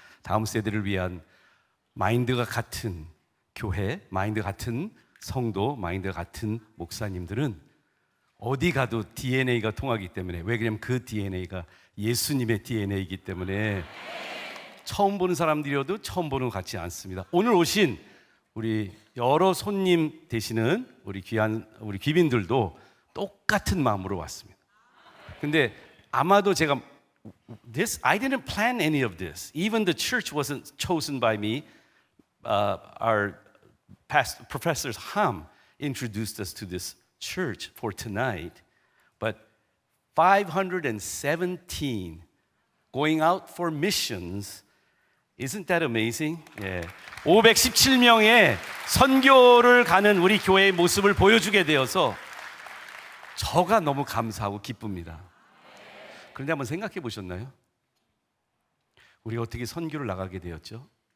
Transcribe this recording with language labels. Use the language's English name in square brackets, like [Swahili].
[Korean] 다음 세대를 위한 마인드가 같은 교회, 마인드 같은 성도, 마인드 같은 목사님들은 어디 가도 DNA가 통하기 때문에, 왜 그러냐면 그 DNA가 예수님의 DNA이기 때문에 처음 보는 사람들이어도 처음 보는 것 같지 않습니다. 오늘 오신 우리 여러 손님 되시는 우리 귀한 우리 귀빈들도 똑같은 마음으로 왔습니다. 근데 아마도 제가 [English] I didn't plan any of this. Even the church wasn't chosen by me. Our professors Ham introduced us to this church for tonight. But 517 going out for missions. Isn't that amazing? [Korean] 예. 517명의 선교를 가는 우리 교회의 모습을 보여주게 되어서 저가 너무 감사하고 기쁩니다. 그런데 한번 생각해 보셨나요? 우리가 어떻게 선교를 나가게 되었죠?